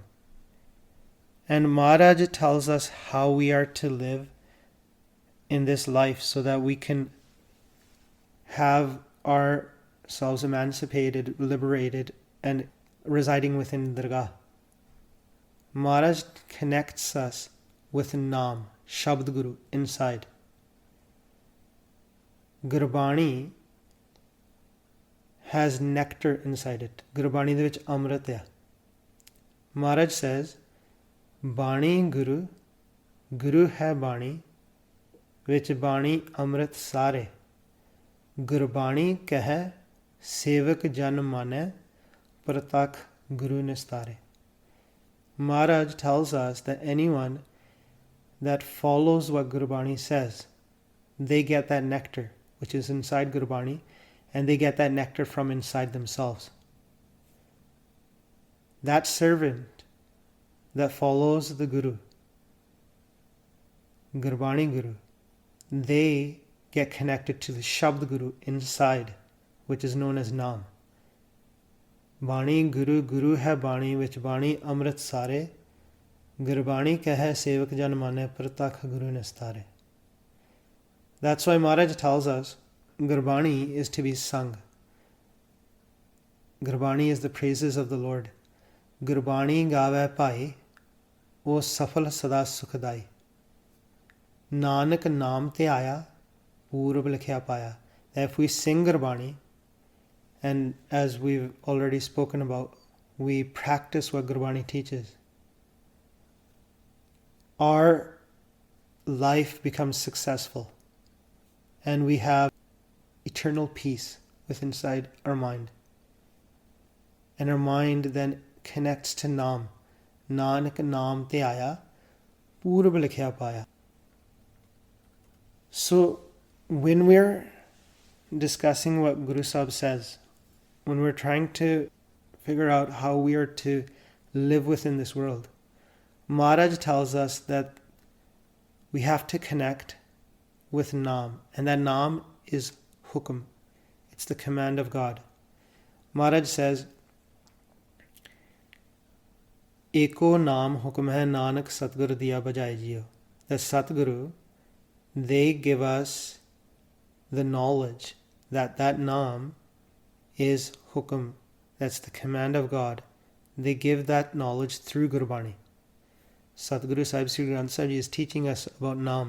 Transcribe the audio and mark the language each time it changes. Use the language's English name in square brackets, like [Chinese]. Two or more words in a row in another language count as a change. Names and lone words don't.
[English] And Maharaj tells us how we are to live in this life so that we can have ourselves emancipated, liberated, and residing within Dargah. Maharaj connects us with Naam, Shabd Guru, inside. Gurbani has nectar inside it. [Punjabi] ਗੁਰਬਾਣੀ ਦੇ ਵਿੱਚ ਅੰਮ੍ਰਿਤ ਹੈ. [English] Maharaj says, [Punjabi] ਬਾਣੀ ਗੁਰੂ ਗੁਰੂ ਹੈ ਬਾਣੀ ਵਿਚਿ ਬਾਣੀ ਅੰਮ੍ਰਿਤੁ ਸਾਰੇ. ਗੁਰਬਾਣੀ ਕਹੈ ਸੇਵਕੁ ਜਨੁ ਮਾਨੈ ਪਰਤਖਿ ਗੁਰੂ ਨਿਸਤਾਰੇ. [English] Maharaj tells us that anyone that follows what Gurbani says, they get that nectar which is inside Gurbani, and they get that nectar from inside themselves. That servant that follows the Guru, Gurbani Guru, they get connected to the Shabd Guru inside, which is known as Naam. [Punjabi] ਬਾਣੀ ਗੁਰੂ ਗੁਰੂ ਹੈ ਬਾਣੀ ਵਿਚਿ ਬਾਣੀ ਅੰਮ੍ਰਿਤੁ ਸਾਰੇ ਗੁਰਬਾਣੀ ਕਹੈ ਸੇਵਕੁ ਜਨੁ ਮਾਨੈ ਪਰਤਖਿ ਗੁਰੂ ਨਿਸਤਾਰੇ. [English] That's why Maharaj tells us Gurbani is to be sung. Gurbani is the praises of the Lord. [Punjabi] ਗੁਰਬਾਣੀ ਗਾਵਹ ਭਾਈ ਓਹ ਸਫਲ ਸਦਾ ਸੁਖਦਾਈ. ਨਾਨਕ ਨਾਮੁ ਤੇ ਆਇਆ ਪੂਰਬਿ ਲਿਖਿਆ ਪਾਇਆ. [English] That if we sing Gurbani, and as we've already spoken about, we practice what Gurbani teaches, our life becomes successful. And we have eternal peace within inside our mind. And our mind then connects to Naam. [Punjabi] ਨਾਨਕ ਨਾਮੁ ਤੇ ਆਇਆ ਪੂਰਬਿ ਲਿਖਿਆ ਪਾਇਆ. [English] So, when we're discussing what Guru Sahib says, when we're trying to figure out how we are to live within this world, Maharaj tells us that we have to connect with Naam, and that Naam is hukum. It's the command of God. Maharaj says, [Punjabi] ਏਕੋ ਨਾਮੁ ਹੁਕਮੁ ਹੈ ਨਾਨਕ ਸਤਿਗੁਰਿ ਦੀਆ ਬੁਝਾਇ ਜੀਉ. [English] The Satguru, they give us the knowledge that Naam is hukum. That's the command of God. They give that knowledge through Gurbani. Satguru Sahib Sri Granth Sahib Ji is teaching us about Naam.